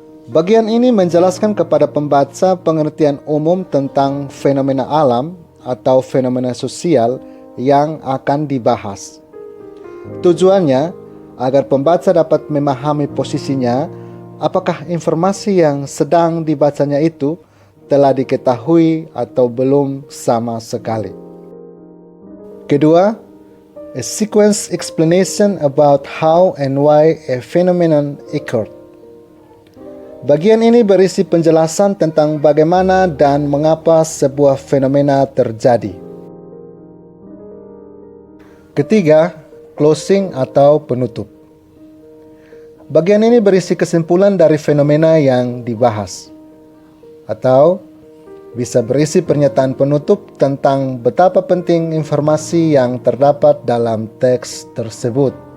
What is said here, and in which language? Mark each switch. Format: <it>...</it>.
<id>Bagian ini menjelaskan kepada pembaca pengertian umum tentang fenomena alam atau fenomena sosial yang akan dibahas. Tujuannya agar pembaca dapat memahami posisinya, apakah informasi yang sedang dibacanya itu telah diketahui atau belum sama sekali.</id> <en>Kedua, a sequence explanation about how and why a phenomenon occurred.</en> <id>Bagian ini berisi penjelasan tentang bagaimana dan mengapa sebuah fenomena terjadi. Ketiga, closing atau penutup. Bagian ini berisi kesimpulan dari fenomena yang dibahas, atau bisa berisi pernyataan penutup tentang betapa penting informasi yang terdapat dalam teks tersebut.</id>